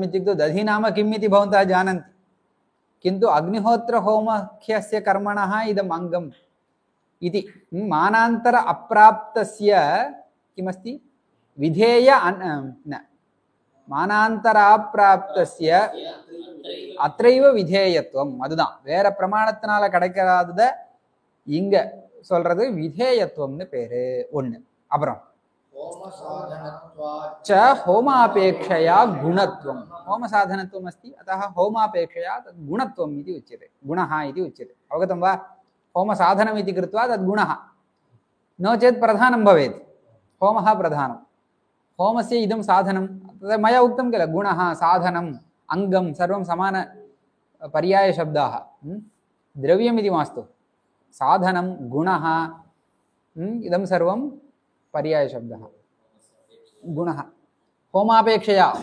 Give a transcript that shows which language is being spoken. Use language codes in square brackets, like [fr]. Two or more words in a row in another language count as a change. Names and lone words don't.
[sa] इत्युक्तौ दधि नाम किम् इति भवन्तः जानन्ति किन्तु अग्निहोत्र होमख्यस्य कर्मणः इदम् अङ्गम् इति मानान्तर अप्राप्तस्य किमस्ति विधेय न मानान्तराप्राप्तस्य अत एव विधेयत्वम् [ta] அதுதான் வேற பிரமாணத்தினால கிடைக்காதத இங்க சொல்றது விதேயத்துவம்னு பேரு ஒண்ணு அப்புறம் [sa] च होमापेक्षया गुणत्वं होमसाधनत्वम् अस्ति अतः होमापेक्षया तद् गुणत्वम् इति उच्यते गुणः इति उच्यते अवगतं वा होमसाधनम् इति कृत्वा तद् गुणः नो चेत् प्रधानं भवेत् होमः प्रधानं होमस्य इदं साधनं तद् मया उक्तं किल गुणः साधनम् अङ्गं सर्वं समान पर्यायशब्दाः द्रव्यम् इति मास्तु साधनं गुणः इदं सर्वं पर्यायशब्दः गुणः होमापेक्षया